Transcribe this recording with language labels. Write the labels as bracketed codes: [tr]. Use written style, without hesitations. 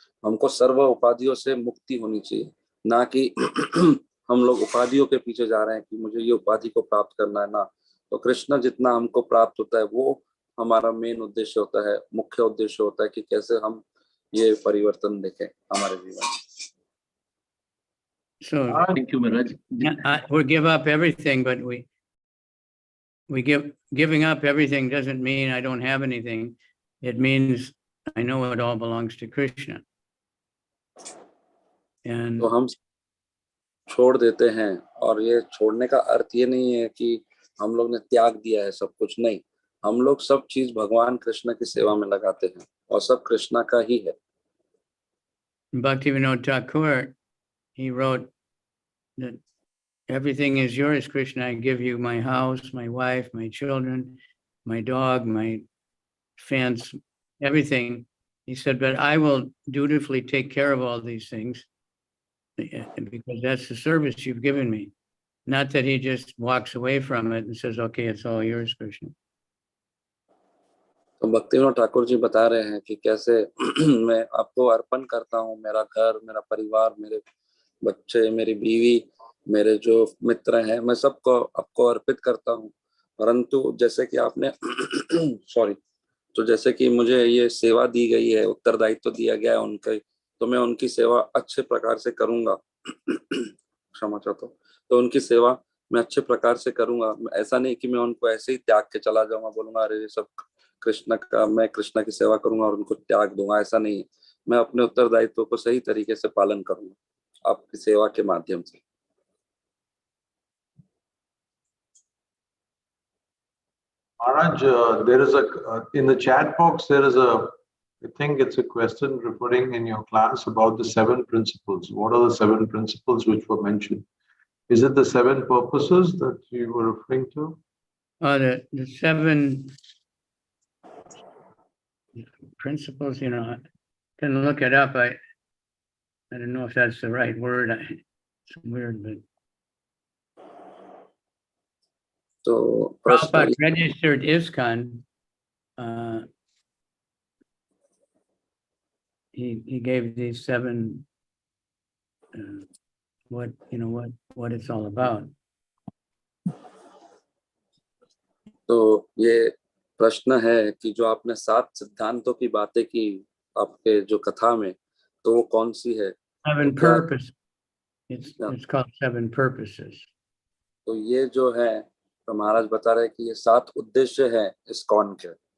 [hi] हमको सर्व उपाधियों से मुक्ति होनी चाहिए, ना कि हम लोग उपाधियों के पीछे जा रहे हैं कि मुझे ये उपाधि को प्राप्त करना है ना। तो कृष्ण जितना हमको प्राप्त होता है वो हमारा मेन उद्देश्य होता है, मुख्य उद्देश्य होता है कि कैसे हम ये परिवर्तन देखें हमारे जीवन में। [en] So Thank you, Maharaj. we give up everything, but giving up everything doesn't mean I don't have anything. It means I know it all belongs to Krishna. And [hi] तो हम छोड़ देते हैं, और ये छोड़ने का अर्थ ये नहीं है कि हम लोग ने त्याग दिया है सब कुछ, नहीं। हम लोग सब चीज भगवान कृष्ण की सेवा में लगाते हैं और सब कृष्णा का ही है। [en] Bhaktivinoda Thakur, he wrote that everything is yours, Krishna. I give you my house, my wife, my children, my dog, my fence, everything. He said, but I will dutifully take care of all these things because that's the service you've given me. Not that he just walks away from it and says, okay, it's all yours, Krishna. [hi] तो भक्तिविनोद ठाकुर जी बता रहे हैं कि कैसे मैं आपको अर्पण करता हूँ, मेरा घर, मेरा परिवार, मेरे बच्चे, मेरी बीवी, मेरे जो मित्र हैं, मैं सबको आपको अर्पित करता हूँ। परंतु जैसे कि आपने सॉरी, तो जैसे कि मुझे ये सेवा दी गई है, उत्तरदायित्व दिया गया है उनके, तो मैं उनकी सेवा अच्छे प्रकार से करूंगा। क्षमा चाहता हूँ। तो उनकी सेवा मैं अच्छे प्रकार से करूंगा। ऐसा नहीं कि मैं उनको ऐसे ही त्याग के चला जाऊंगा, बोलूंगा अरे ये सब कृष्ण का, मैं कृष्ण की सेवा करूंगा और उनको त्याग दूंगा, ऐसा नहीं है। मैं अपने उत्तरदायित्व को सही तरीके से पालन करूंगा आपकी सेवा के माध्यम से। [en] Maharaj, there is in the chat box, there is I think it's a question referring in your class about the 7 principles. What are the 7 principles which were mentioned? Is it the 7 purposes that you were referring to? The 7 principles, I can look it up. I don't know if that's the right word. It's weird, but [hi] तो [en] Prabhupada registered ISKCON. He gave these 7 what it's all about. [hi] तो ये प्रश्न है कि जो आपने 7 सिद्धांतों की बातें की आपके जो कथा में, तो वो कौन सी है? [en] 7 purposes. It's called 7 purposes. [hi] तो ये जो है, तो महाराज बता रहे हैं कि ये 7 उद्देश्य हैं ISKCON के.